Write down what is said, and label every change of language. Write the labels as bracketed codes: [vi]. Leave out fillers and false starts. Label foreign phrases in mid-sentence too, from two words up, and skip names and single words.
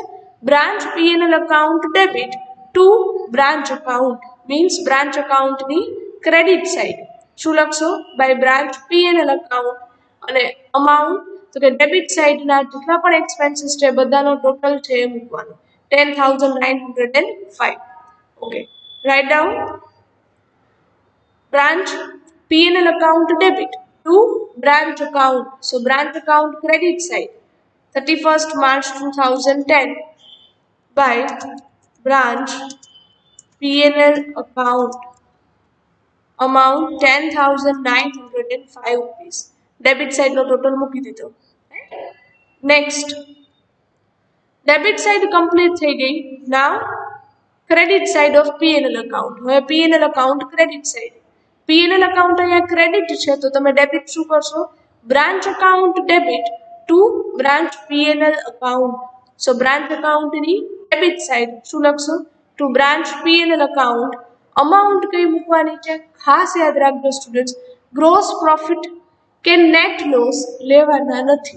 [en] branch PNL account debit to branch account, means branch accountની credit side. [gu] શું લખશો? [en] by branch PNL account. [gu] અને અમાઉન્ટ તો કે [en] debit sideના [gu] જેટલા પણ એક્સપેન્સીસ છે બધાનો ટોટલ છે એ મૂકવાનો 10,905. [en] okay, write down. branch P&L account debit to branch account. So branch account credit side 31st March 2010 by branch P&L account amount 10,905 rupees. Debit side no total [gu] મૂકી દીધો. [en] Next debit side complete [gu] થઈ ગઈ. [en] Now credit side of P&L account. હવે P&L account credit side. P&L account [gu] અહીંયા ક્રેડિટ છે તો તમે ડેબિટ શું કરશો? [en] branch account debit to branch P&L account. so branch accountની debit side [gu] શું લખશો? [en] to branch P&L account. [gu] અમાઉન્ટ કઈ મૂકવાની છે? ખાસ યાદ રાખજો સ્ટુડન્ટ્સ, [en] gross profit [gu] કે [en] net loss [gu] લેવાના નથી.